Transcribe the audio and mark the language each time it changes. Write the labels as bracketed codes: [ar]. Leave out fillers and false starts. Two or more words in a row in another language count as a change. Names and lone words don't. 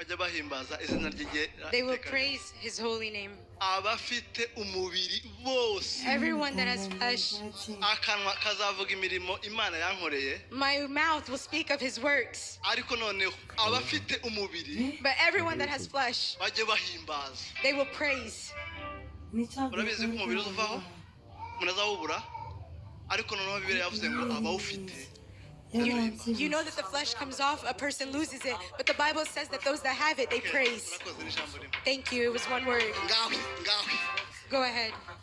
[rw] bajya bahimbaza izina rye. [en] They will praise his holy name. [rw] Abafite umubiri bose, [en] Everyone that has flesh, [rw] akanwa kazavuga imirimo Imana yankoreye. [en] my mouth will speak of his works. [rw] Ariko noneho abafite umubiri [en] But everyone that has flesh, [rw] bajye bahimbaza. [en] they will praise. [rw] Urabizi ko umubiri uvaho umuntu azawubura, ariko noneho Bibiliya yavuze ngo abawufite. [en] You know that the flesh comes off, a person loses it. But the Bible says that those that have it, they praise. Thank you. It was one word. Go ahead.